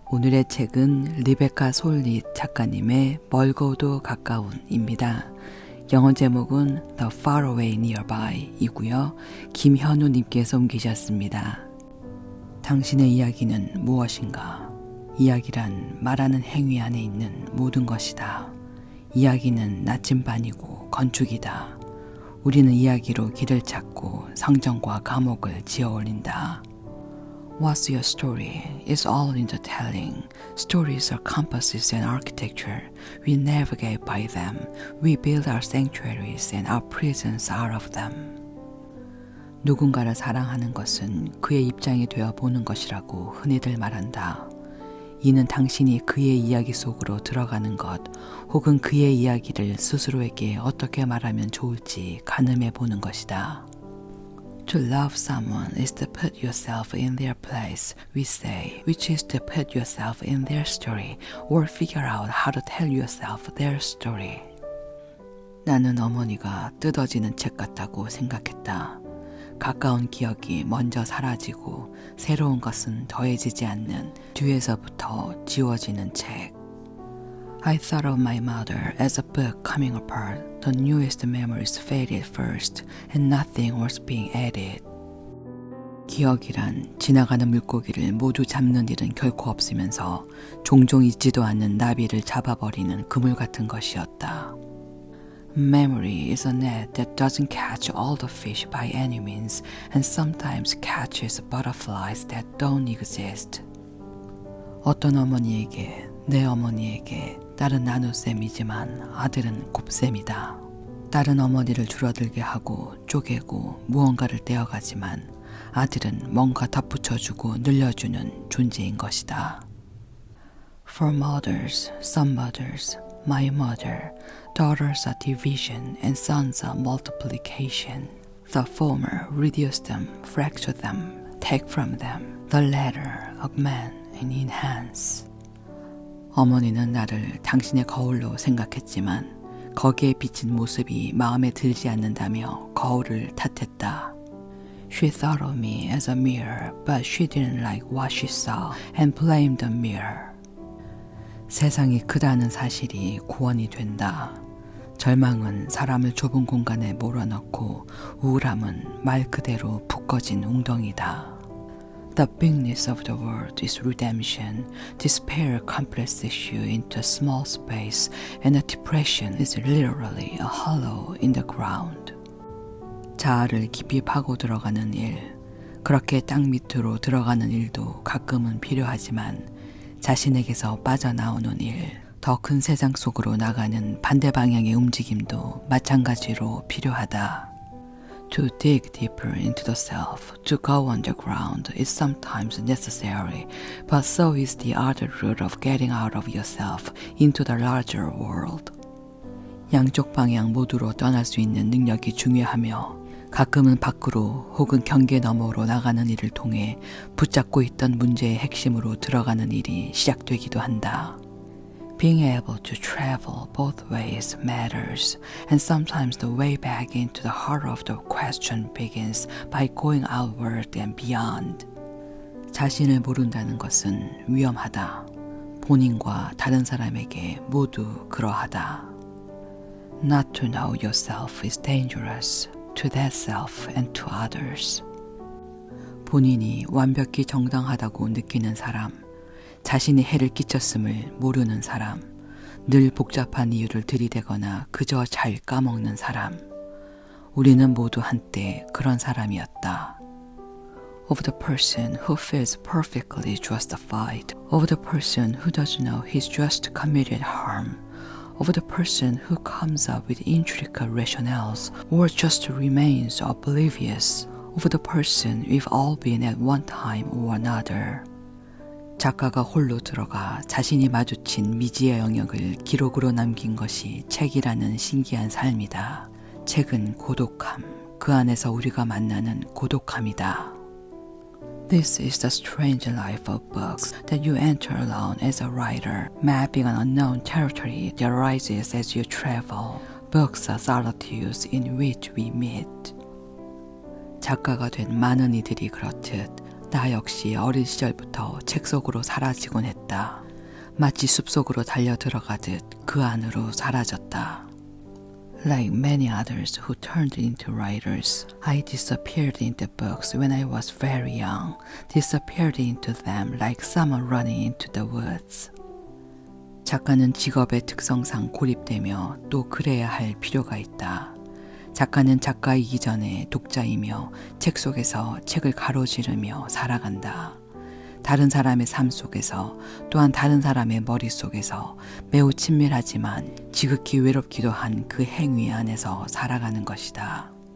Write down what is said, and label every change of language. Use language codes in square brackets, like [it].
[ko] 오늘의 책은 리베카 솔릿 작가님의 멀고도 가까운입니다. 영어 제목은 The Far Away Nearby 이고요. 김현우님께서 옮기셨습니다. 당신의 이야기는 무엇인가? 이야기란 말하는 행위 안에 있는 모든 것이다. 이야기는 나침반이고 건축이다. 우리는 이야기로 길을 찾고 성전과 감옥을 지어 올린다. [en] What's your story? It's all in the telling. Stories are compasses and architecture. We navigate by them. We build our sanctuaries and our prisons out of them. [ko] 누군가를 사랑하는 것은 그의 입장이 되어 보는 것이라고 흔히들 말한다. 이는 당신이 그의 이야기 속으로 들어가는 것, 혹은 그의 이야기를 스스로에게 어떻게 말하면 좋을지 가늠해 보는 것이다. [en] To love someone is to put yourself in their place, we say, which is to put yourself in their story or figure out how to tell yourself their story. [ko] 나는 어머니가 뜯어지는 책 같다고 생각했다. 가까운 기억이 먼저 사라지고 새로운 것은 더해지지 않는 뒤에서부터 지워지는 책. [en] I thought of my mother as a book coming apart. The newest memories faded first, and nothing was being added. [ko] 기억이란 지나가는 물고기를 모두 잡는 일은 결코 없으면서 종종 있지도 않는 나비를 잡아버리는 그물 같은 것이었다. [en] Memory is a net that doesn't catch all the fish by any means, and sometimes catches butterflies that don't exist. [ko] 어떤 어머니에게, 내 어머니에게 딸은 나눗셈이지만 아들은 곱셈이다. 딸은 어머니를 줄어들게 하고 쪼개고 무언가를 떼어가지만 아들은 뭔가 덧붙여주고 늘려주는 존재인 것이다. [en] For mothers, some mothers, my mother, daughters are division and sons are multiplication. The former reduce them, fracture them, take from them. The latter augment and enhance. [ko] 어머니는 나를 당신의 거울로 생각했지만 거기에 비친 모습이 마음에 들지 않는다며 거울을 탓했다. [en] She thought of me as a mirror, but she didn't like what she saw and blamed the mirror. [ko] 세상이 크다는 사실이 구원이 된다. 절망은 사람을 좁은 공간에 몰아넣고 우울함은 말 그대로 붓거진 웅덩이다. [en] The bigness of the world is redemption. Despair compresses you into a small space, and a depression is literally a hollow in the ground. [ko] 자아를 깊이 파고 들어가는 일, 그렇게 땅 밑으로 들어가는 일도 가끔은 필요하지만 자신에게서 빠져나오는 일, 더 큰 세상 속으로 나가는 반대 방향의 움직임도 마찬가지로 필요하다. [en] To dig deeper into the self, to go underground is sometimes necessary, but so is the other route of getting out of yourself into the larger world. [ko] 양쪽 방향 모두로 떠날 수 있는 능력이 중요하며 가끔은 밖으로 혹은 경계 너머로 나가는 일을 통해 붙잡고 있던 문제의 핵심으로 들어가는 일이 시작되기도 한다. [en] Being able to travel both ways matters, and sometimes the way back into the heart of the question begins by going outward and beyond. [ko] 자신을 모른다는 것은 위험하다. 본인과 다른 사람에게 모두 그러하다. [en] Not to know yourself is dangerous to that self and to others. [ko] 본인이 완벽히 정당하다고 느끼는 사람, 자신이 해를 끼쳤음을 모르는 사람, 늘 복잡한 이유를 들이대거나 그저 잘 까먹는 사람. 우리는 모두 한때 그런 사람이었다. [en] Of the person who feels perfectly justified, of the person who doesn't know he's just committed harm, of the person who comes up with intricate rationales or just remains oblivious, of the person we've all been at one time or another. [ko] 작가가 홀로 들어가 자신이 마주친 미지의 영역을 기록으로 남긴 것이 책이라는 신기한 삶이다. 책은 고독함, 그 안에서 우리가 만나는 고독함이다. [en] This is the strange life of books that you enter alone as a writer, mapping an unknown territory that arises as you travel. Books are solitudes in which we meet. [ko] 작가가 된 많은 이들이 그렇듯 나 역시 어린 시절부터 책 속으로 사라지곤 했다. 마치 숲속으로 달려 들어가듯 그 안으로 사라졌다. [en] Like many others who turned into writers, I disappeared into books when I was very young, disappeared into them like someone running into the woods. [ko] 작가는 직업의 특성상 고립되며 또 그래야 할 필요가 있다. 작가는 작가이기 전에 독자이며 책 속에서 책을 가로지르며 살아간다. 다른 사람의 삶 속에서 또한 다른 사람의 머릿속에서 매우 친밀하지만 지극히 외롭기도 한 그 행위 안에서 살아가는 것이다.